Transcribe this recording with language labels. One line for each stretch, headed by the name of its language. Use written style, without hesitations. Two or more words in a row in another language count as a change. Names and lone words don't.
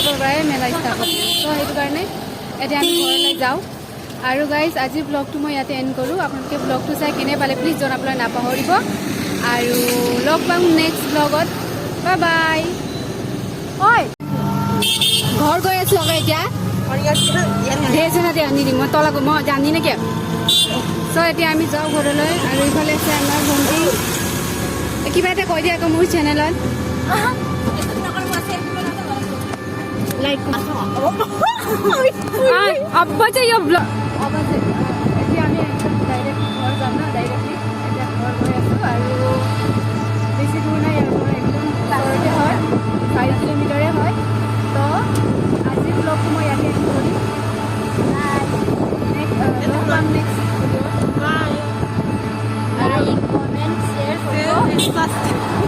Assamese: পৰাই মেলা ষ্টাৰ্ট হ'ব তো সেইটো কাৰণে এতিয়া আমি ঘৰলৈ যাওঁ আৰু গাইজ আজি ব্লগটো মই ইয়াতে এণ্ড কৰোঁ আপোনালোকে ব্লগটো চাই কেনে পালে প্লিজ জনাবলৈ নাপাহৰিব আৰু লগ পাম নেক্সট ব্লগত
English: bye bye
Assamese: ঐ ঘৰ গৈ আছোঁ আকৌ এতিয়া ঢেৰ না আনি দিম মই তলাক মই জানি নেকি চ' এতিয়া আমি যাওঁ ঘৰলৈ আৰু এইফালে আছে আমাৰ ভণ্টি কিবা এটা কৈ দিয়া আকৌ মোৰ চেনেলত লাইক
Nepali: अब चाहिँ ब्लग अब चाहिँ
Assamese: এতিয়া আমি একদম ডাইৰেক্ট ঘৰ যাম না ডাইৰেক্টলি এতিয়া ঘৰ গৈ আছোঁ আৰু বেছি দূৰ নাই ইয়াৰ পৰা একদম ওচৰতে হয় 4 কিলোমিটাৰে হয় তো আজি ব্লগটো মই ইয়াতে এণ্ড কৰিম
English: next video'
Assamese: আৰু
English: comment share
Assamese: কৰিব